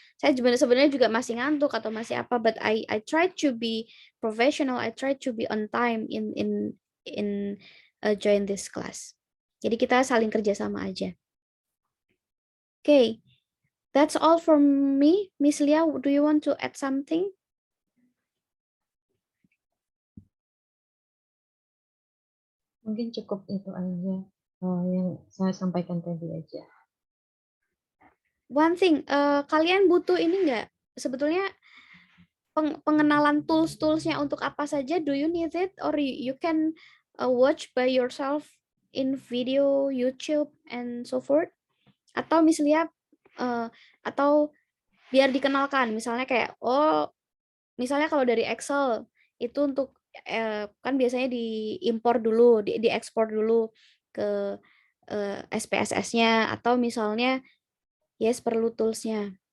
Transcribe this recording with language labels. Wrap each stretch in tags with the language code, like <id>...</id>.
<id>Saya sebenarnya juga masih ngantuk atau masih apa,</id> <en>but I try to be professional. I try to be on time in join this class.</en> <id>Jadi kita saling kerjasama aja. Okay.</id> <en>That's all from me. Miss Lia, do you want to add something?</en> <id>Mungkin cukup itu aja yang saya sampaikan tadi aja.</id> <en>One thing,</en> <id>kalian butuh ini nggak? Sebetulnya pengenalan tools-toolsnya untuk apa saja?</id> <en>Do you need it or you can watch by yourself in video, YouTube, and so forth?</en> <id>Atau misalnya atau biar dikenalkan, misalnya kayak misalnya kalau dari Excel itu untuk kan biasanya diimpor dulu, diekspor dulu ke SPSS-nya, atau misalnya yes perlu tools-nya.</id>